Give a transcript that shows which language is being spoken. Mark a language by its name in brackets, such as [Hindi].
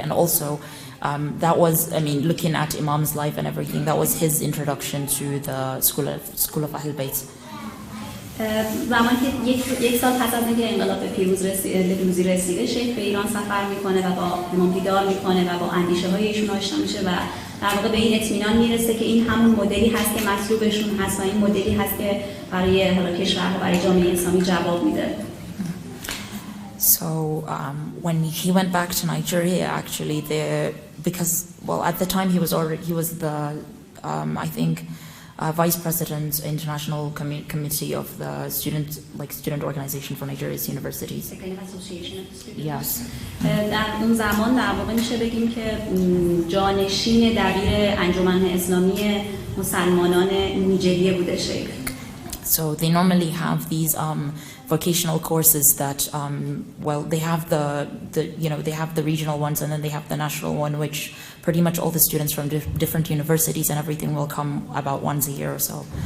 [English] And also that was, I mean, looking at Imam's life and everything, that was his introduction to the school of Ahl Bayt. [Persian] زمانی که یک سال پس از اینکه انقلاب به پیروزی رسیده، شیخ به ایران سفر میکنه و با امام دیدار میکنه و با اندیشه های ایشون آشنا میشه و در واقع به این اطمینان میرسه که این همون مدلی هست که مطلوبشون هست و این مدلی هست که برای کشور و برای جامعه اسلامی جواب میده. [English] So when he went back to Nigeria, actually, because at the time he was the I think vice president, international committee of the student organization for Nigeria's universities. Yes. [Persian] در اون زمان در واقع میشه بگیم که جانشین دبیر انجمن اسلامی مسلمانان نیجریه بوده شیخ. [English] So they normally have these vocational courses that they have they have the regional ones and then they have the national one, which pretty much all the students from different universities and everything will come about once a year or so.